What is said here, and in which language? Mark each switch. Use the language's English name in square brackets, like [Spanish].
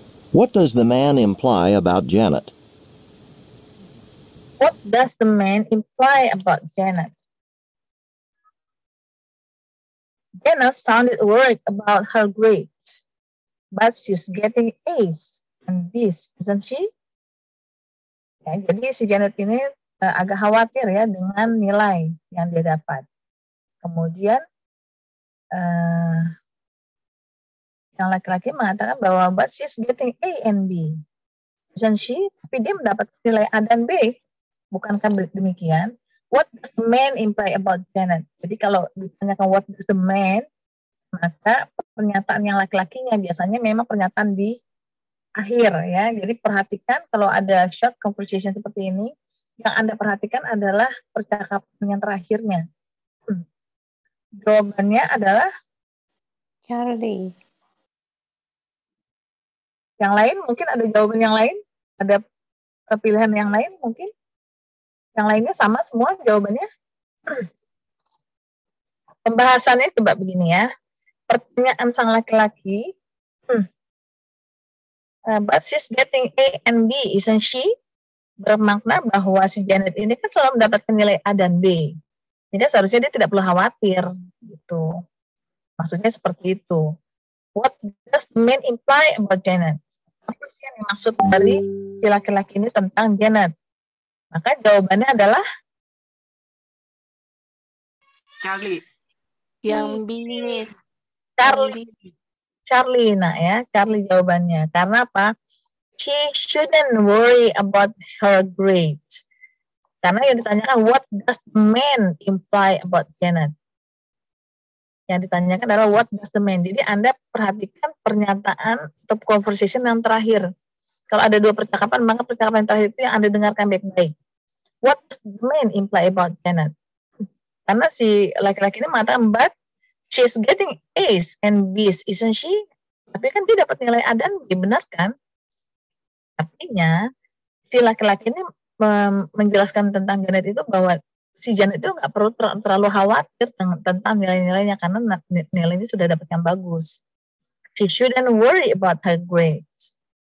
[English] What does the man imply about Janet? What does the man imply about Janet? Janet sounded worried about her grades, but she's getting A's and B's, isn't she? [Indonesian] Ya, jadi si Janet ini agak khawatir ya dengan nilai yang dia dapat. Kemudian yang laki-laki mengatakan bahwa [English] but she's getting A and B, isn't she? [Indonesian] Tapi dia mendapat nilai A dan B. Bukankah demikian? [English] What does the man imply about Janet? [Indonesian] Jadi kalau ditanyakan [English] what does the man, [Indonesian] maka pernyataan yang laki-lakinya biasanya memang pernyataan di akhir ya. Jadi perhatikan kalau ada short conversation seperti ini, yang Anda perhatikan adalah percakapan yang terakhirnya. Jawabannya adalah [English] Charlie. [Indonesian] Yang lain mungkin ada jawaban yang lain, ada pilihan yang lain mungkin. Yang lainnya sama semua jawabannya. Pembahasannya coba begini ya. Pertanyaan sang laki-laki, [English] but she's getting A and B, isn't she? [Indonesian] Bermakna bahwa si Janet ini kan selalu mendapatkan nilai A dan B. Jadi seharusnya dia tidak perlu khawatir gitu. Maksudnya seperti itu. [English] What does the man imply about Janet? [Indonesian] apa sih yang dimaksud dari si laki-laki ini tentang Janet? Maka jawabannya adalah [English] Charlie. [Indonesian] Yang B, Miss. Charlie. Nah ya, Charlie jawabannya. Karena apa? [English] She shouldn't worry about her grades. [Indonesian] Karena yang ditanyakan, [English] what does the man imply about Janet? [Indonesian] Yang ditanyakan adalah [English] what does the man. [Indonesian] Jadi Anda perhatikan pernyataan atau conversation yang terakhir. Kalau ada dua percakapan, maka percakapan yang terakhir itu yang Anda dengarkan baik-baik. [English] What does the man imply about Janet? [Indonesian] Karena si laki-laki ini mengatakan, [English] but she's getting A's and B's, isn't she? [Indonesian] Tapi kan dia dapat nilai A dan B, benar kan? Artinya, si laki-laki ini menjelaskan tentang Janet itu bahwa si Janet itu nggak perlu terlalu khawatir tentang nilai-nilainya karena nilainya sudah dapat yang bagus. [English] She shouldn't worry about her grades.